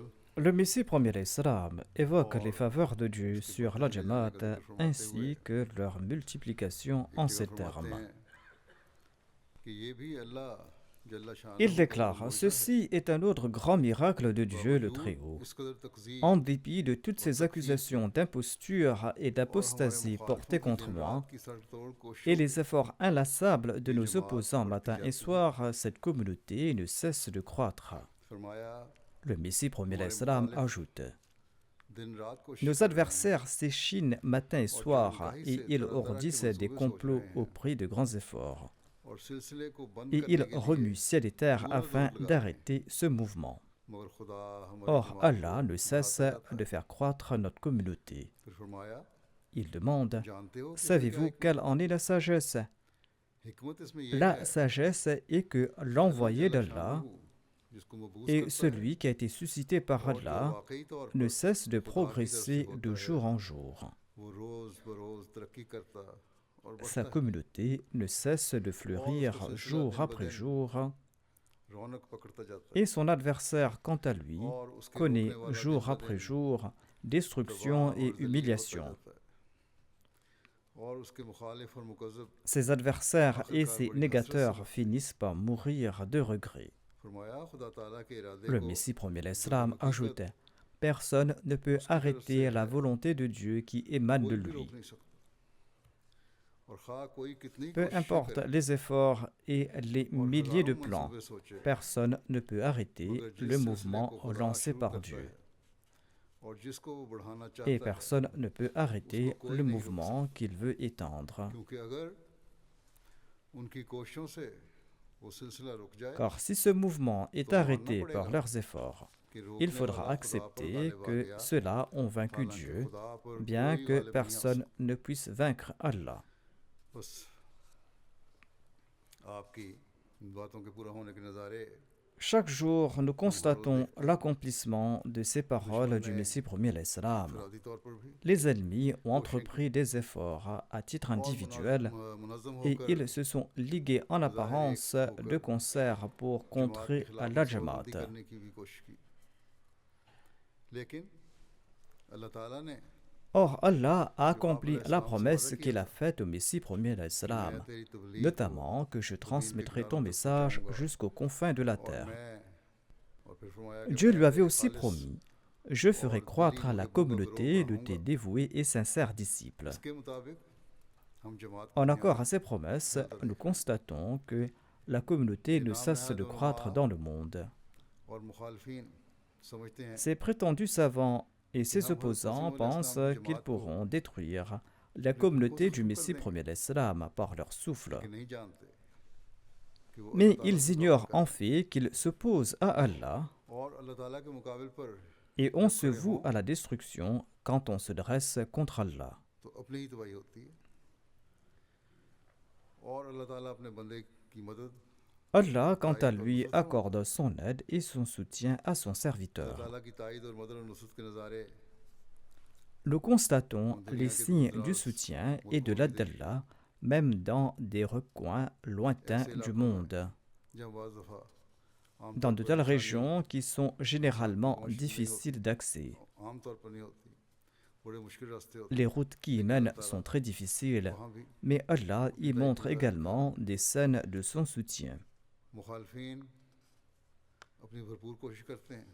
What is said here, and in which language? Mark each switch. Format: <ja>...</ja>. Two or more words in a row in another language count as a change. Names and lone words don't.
<fr>Le Messie premier l'Islam évoque les faveurs de Dieu sur la Jamaat ainsi que leur multiplication en ces termes.</fr> <ur>کہ یہ بھی اللہ جل شانہ</ur> <fr>Il déclare: Ceci est un autre grand miracle de Dieu le Très-Haut.</fr> <ur>اس قدر تقزیم</ur> <fr>En dépit de toutes ces accusations d'imposture et d'apostasie portées contre moi,</fr> <ur>کی سر توڑ کوشش</ur> <fr>et les efforts inlassables de nos opposants matin et soir, cette communauté ne cesse de croître.</fr> <ur>فرمایا</ur> <fr>Le Messie premier l'Islam ajoute:</fr> <ur>دن رات کوشش</ur> <fr>Nos adversaires s'échinent matin et soir et ils ourdissent des complots au prix de grands efforts.</fr> <ur>اور سلسلے کو بند</ur> <fr>Et</fr> <ur>کرنے</ur> <fr>ils</fr> <ur>کے لیے</ur> <fr>remuent ciel et terre afin d'arrêter ce mouvement.</fr> <ur>مگر خدا ہماری</ur> <fr>Or,</fr> <ur>جماعت</ur> <fr>Allah ne cesse de faire croître notre communauté.</fr> <ur>پھر فرمایا</ur> <fr>Il demande:</fr> <ur>جانتے ہو کہ</ur> <fr>Savez-vous quelle en est la sagesse?</fr> <ur>حکمت اس میں یہ</ur> <fr>La</fr> <ur>ہے</ur> <fr>sagesse est que l'envoyé d'Allah</fr> <ur>جس کو مبعوث</ur> <fr>et</fr> <ur>کرتا ہے</ur> <fr>celui qui a été suscité par</fr> <ur>اور جو</ur> <fr>Allah</fr> <ur>واقعی طور</ur> <fr>ne</fr> <ur>پر</ur> <fr>cesse de</fr> <ur>خدا کی طرف سے</ur> <fr>progresser</fr> <ur>ہوتا</ur> <fr>de</fr> <ur>ہے</ur> <fr>jour en jour.</fr> <ur>وہ روز بروز ترقی کرتا اور</ur> <fr>Sa</fr> <ur>بڑھتا ہے</ur> <fr>communauté ne cesse de fleurir jour après jour</fr> <ur>رونق پکڑتا جاتا ہے</ur> <fr>et son adversaire, quant à lui,</fr> <ur>اور اس کے</ur> <fr>connaît</fr> <ur>روکنے والا</ur> <fr>jour</fr> <ur>دن ب</ur> <fr>après</fr> <ur>دن</ur> <fr>jour destruction</fr> <ur>تباہ</ur> <fr>et</fr> <ur>اور ذلیل ہوتا</ur> <fr>humiliation.</fr> <ur>جاتا ہے اور اس کے مخالف اور مکذب</ur> <fr>Ses adversaires et ses négateurs finissent par mourir de regret.</fr> <ur>فرمایا خدا تعالیٰ کے ارادے</ur> <fr>Le</fr> <ur>کو</ur> <fr>Messie premier l'Islam ajoute: Personne ne peut arrêter la volonté de Dieu qui émane de</fr> <ur>کوئی بھی</ur> <fr>lui.</fr> <ur>روک نہیں سکتا اور خواہ کوئی کتنی</ur> <fr>Peu</fr> <ur>کوششیں</ur> <fr>importe</fr> <ur>کرے</ur> <fr>les efforts et les</fr> <ur>اور</ur> <fr>milliers de</fr> <ur>ہزاروں</ur> <fr>plans,</fr> <ur>منصوبے سوچے</ur> <fr>personne ne peut arrêter</fr> <ur>مگر جس</ur> <fr>le</fr> <ur>سلسلے</ur> <fr>mouvement</fr> <ur>کو خدا</ur> <fr>lancé</fr> <ur>شروع</ur> <fr>par</fr> <ur>کرتا</ur> <fr>Dieu.</fr> <ur>ہے اور جس کو وہ بڑھانا</ur> <fr>Et</fr> <ur>چاہتا ہے</ur> <fr>personne ne peut arrêter</fr> <ur>کوئی</ur> <fr>le</fr> <ur>نہیں روک</ur> <fr>mouvement qu'il veut étendre.</fr> <ur>کیونکہ اگر ان کی کوششوں سے وہ سلسلہ رک جائے</ur> <fr>Car si ce mouvement est arrêté par leurs efforts,</fr> <ur>کہ</ur> <fr>il</fr> <ur>روکنے</ur> <fr>faudra</fr> <ur>والا خدا پر</ur> <fr>accepter</fr> <ur>غالب آ</ur> <fr>que</fr> <ur>گیا</ur> <fr>ceux-là ont vaincu</fr> <ur>حالانکہ</ur> <fr>Dieu,</fr> <ur>خدا پر</ur> <fr>bien</fr> <ur>کوئی</ur> <fr>que</fr> <ur>غالب نہیں آ</ur> <fr>personne ne puisse vaincre Allah.</fr> <ur>سکتا بس آپ کی ان باتوں کے پورا ہونے کے نظارے</ur> <fr>Chaque jour, nous constatons l'accomplissement de ces paroles du Messie premier l'Islam.</fr> <ur>انفرادی طور پر بھی</ur> <fr>Les ennemis ont entrepris des efforts à titre individuel</fr> <ur>منظم ہو</ur> <fr>et</fr> <ur>کر</ur> <fr>ils se sont ligués en apparence de concert pour</fr> <ur>جماعت کے</ur> <fr>contrer</fr> <ur>خلاف</ur> <fr>la</fr> <ur>صورتبندی</ur> <fr>Jamaat.</fr> <ur>کرنے کی بھی کوشش کی لیکن اللہ تعالیٰ نے</ur> <fr>Or, Allah a accompli la promesse qu'il a faite au Messie premier l'Islam,</fr> <ur>میں تیری تبلیغ</ur> <fr>notamment que je transmettrai ton message jusqu'aux confins de la</fr> <ur>اور</ur> <fr>terre.</fr> <ur>میں اور پھر فرمایا کہ</ur> <fr>Dieu</fr> <ur>میں</ur> <fr>lui avait</fr> <ur>تیرے</ur> <fr>aussi</fr> <ur>خالص</ur> <fr>promis: Je ferai croître à la communauté de tes dévoués et sincères disciples.</fr> <ur>اس کے مطابق ہم جماعت</ur> <fr>En accord à ces promesses, nous constatons que la communauté ne cesse de croître dans le monde.</fr> <ur>اور مخالفین سمجھتے ہیں</ur> <fr>Ces prétendus savants et ses opposants pensent qu'ils pourront détruire la communauté du Messie premier l'Islam par leur souffle.</fr> <ur>کہ نہیں جانتے کہ وہ</ur> <fr>Mais</fr> <ur>اللہ تعالیٰ</ur> <fr>ils</fr> <ur>سے دعا</ur> <fr>ignorent</fr> <ur>کریں</ur> <fr>en fait qu'ils s'opposent à Allah</fr> <ur>اور اللہ تعالیٰ کے مقابل پر</ur> <fr>et on se voue à la destruction quand on se dresse contre Allah.</fr> <ur>تو اپنی ہی تباہی ہوتی ہے اور اللہ تعالیٰ اپنے بندے کی مدد</ur> <fr>Allah, quant à lui, accorde son aide et son soutien à son</fr> <ur>अल्लाह</ur> <fr>serviteur.</fr> <ur>تعالیٰ کی تائید اور مدد اور نصرت کے نظارے</ur> <fr>Nous constatons les signes du soutien et de l'aide d'Allah, même dans des recoins lointains du monde.</fr> <ur>جہاں بعض دفعہ عام</ur> <fr>Dans de telles régions qui sont généralement difficiles d'accès.</fr> <ur>طور پر نہیں ہوتی بڑے مشکل راستے ہوتے</ur> <fr>Les routes qui y mènent sont très difficiles,</fr> <ur>وہاں بھی</ur> <fr>mais Allah y montre également des scènes de son soutien.</fr> <ur>مخالفین اپنی بھرپور کوشش کرتے ہیں</ur>